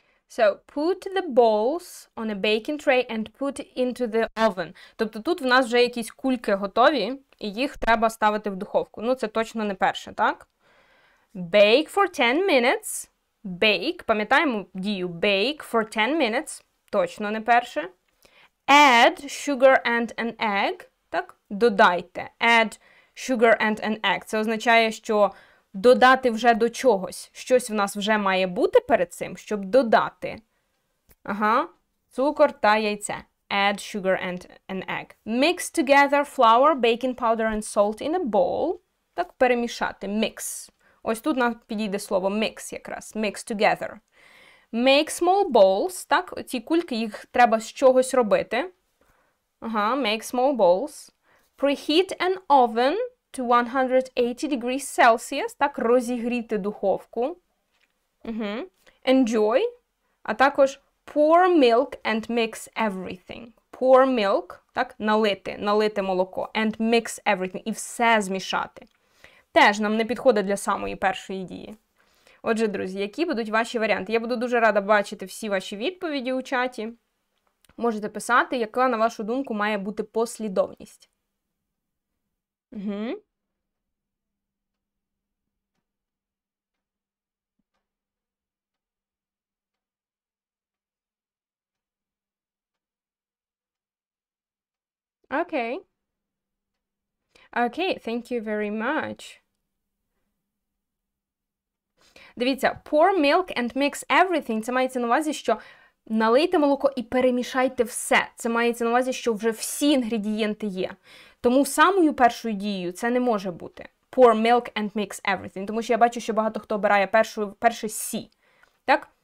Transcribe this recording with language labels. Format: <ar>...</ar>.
<en>So, put the balls on a baking tray and put into the oven.</en> <uk>Тобто тут в нас вже якісь кульки готові, і їх треба ставити в духовку. Ну, це точно не перше, так?</uk> <en>Bake for 10 minutes. Bake,</en> <uk>пам'ятаємо дію</uk> <en>bake for 10 minutes.</en> <uk>Точно не перше.</uk> <en>Add sugar and an egg.</en> <uk>Так? Додайте.</uk> <en>Add sugar and an egg.</en> <uk>Це означає, що додати вже до чогось. Щось в нас вже має бути перед цим, щоб додати. Ага. Цукор та яйце.</uk> <en>Add sugar and an egg. Mix together flour, baking powder and salt in a bowl.</en> <uk>Так, перемішати. Mix. Ось тут нам підійде слово mix якраз.</uk> <en>Mix together. Make small balls.</en> <uk>Так, ці кульки, їх треба з чогось робити.</uk> <en>Ага, make small balls. Preheat an oven to 180 degrees Celsius.</en> <uk>Так, розігріти духовку. Enjoy. А також</uk> <en>pour milk and mix everything. Pour milk.</en> <uk>Так, налити молоко.</uk> <en>And mix everything.</en> <uk>І все змішати. Теж нам не підходить для самої першої дії. Отже, друзі, які будуть ваші варіанти? Я буду дуже рада бачити всі ваші відповіді у чаті. Можете писати, яка, на вашу думку, має бути послідовність. Окей. Окей,</uk> <en>thank you very much.</en> <uk>Дивіться,</uk> <en>pour milk and mix everything,</en> <uk>це мається на увазі, що налийте молоко і перемішайте все. Це мається на увазі, що вже всі інгредієнти є. Тому самою першою дією це не може бути.</uk> <en>Pour milk and mix everything.</en> <uk>Тому що я бачу, що багато хто обирає перше C. Так?</uk>